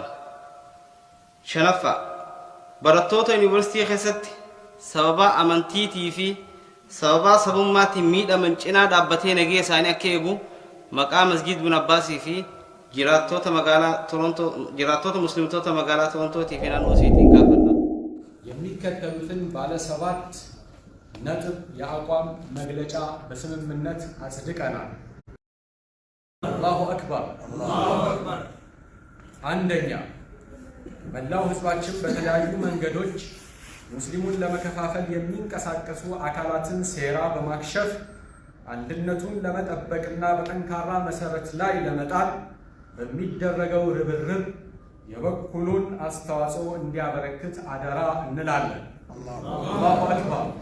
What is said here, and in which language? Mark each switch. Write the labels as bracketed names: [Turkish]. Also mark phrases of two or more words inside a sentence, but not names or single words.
[Oromo] Shanaffaa barattoota yuunivarsiitii keessatti sababa amantiitii fi sababa sabummaatiin miidhaman cinaa dhaabbatee nageenya isaanii akka eegu maqaa masjid Ibn Abbas fi jiraattota magaalaa Torontoo jiraattota muslimtoota magaalaa Torontootii fi naannoo isiitiin gaafanna. [Amharic] የሚከተሉትን ባለ 7 ነጥብ የአቋም መግለጫ በስምምነት አጽድቀናል። አላሁ [Arabic] أكبر الله أكبر። [Amharic] አንደኛ መላው ህዝባችን በተለያዩ መንገዶች ሙስሊሙን ለመከፋፈል የሚንቀሳቀሱ አካላትን ሴራ በማክሸፍ አንድነቱን ለመጠበቅና በጠንካራ መሰረት ላይ ለመጣል በሚደረገው ርብርብ የበኩሉን አስተዋጽኦ እንዲያበረክት አደራ እንላለን። [Arabic] الله أكبر።